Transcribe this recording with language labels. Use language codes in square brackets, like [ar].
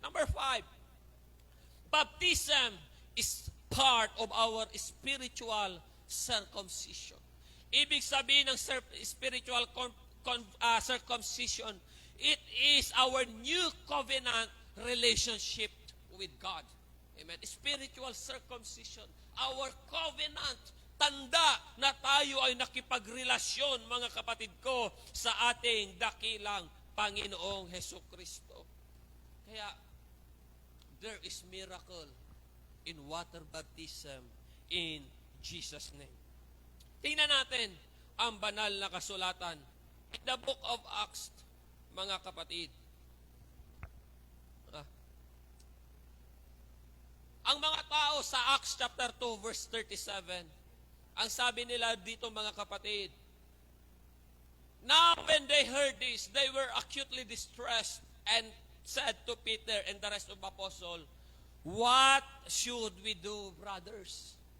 [en] Number 5, baptism is part of our spiritual circumcision. [tl] Ibig sabihin ng [en] spiritual circumcision, it is our new covenant relationship with God. Amen. Spiritual circumcision. Our covenant. [tl] Tanda na tayo ay nakipagrelasyon, mga kapatid ko, sa ating dakilang Panginoong Hesukristo. Kaya, [en] there is miracle in water baptism in Jesus' name. [tl] Tingnan natin ang banal na kasulatan. [en] In the book of Acts, [tl] mga kapatid, ang mga tao sa [en] Acts chapter 2 verse 37, [tl] ang sabi nila dito, mga kapatid, [en] now when they heard this, they were acutely distressed and said to Peter and the rest of the apostles, what should we do, brothers?